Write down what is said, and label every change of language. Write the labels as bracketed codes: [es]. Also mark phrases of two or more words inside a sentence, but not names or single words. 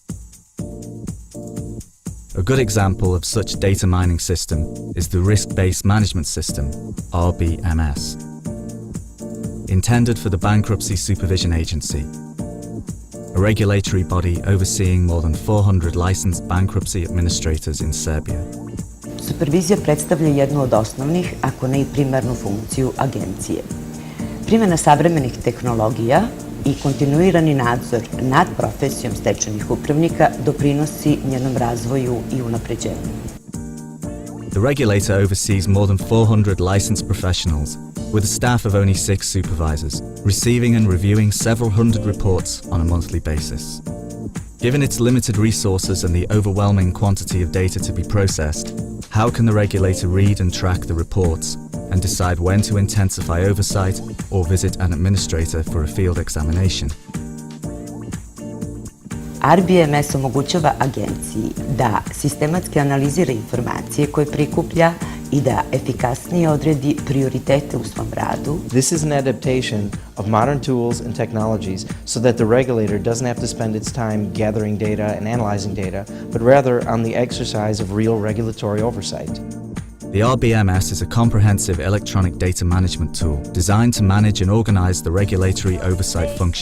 [en] A good example of such data mining system is the Risk-Based Management System, RBMS, intended for the Bankruptcy Supervision Agency, a regulatory body overseeing more than 400 licensed bankruptcy administrators in Serbia. [sr] Supervizija predstavlja jednu od osnovnih, ako ne i primarnu funkciju agencije. Primjena savremenih tehnologija i kontinuirani nadzor nad profesijom stečajnih upravnika doprinosi njenom razvoju i unapređenju. [en] The regulator oversees more than 400 licensed professionals, with a staff of only 6 supervisors, receiving and reviewing several hundred reports on a monthly basis. Given its limited resources and the overwhelming quantity of data to be processed, how can the regulator read and track the reports and decide when to intensify oversight or visit an administrator for a field examination? [sr] RBMS omogućava agenciji da sistematski analizira informacije koje prikuplja i da efikasnije odredi prioritete u svom radu. [en] This is an adaptation of modern tools and technologies so that the regulator doesn't have to spend its time gathering data and analyzing data, but rather on the exercise of real regulatory oversight. The RBMS is a comprehensive electronic data management tool designed to manage and organize the regulatory oversight function.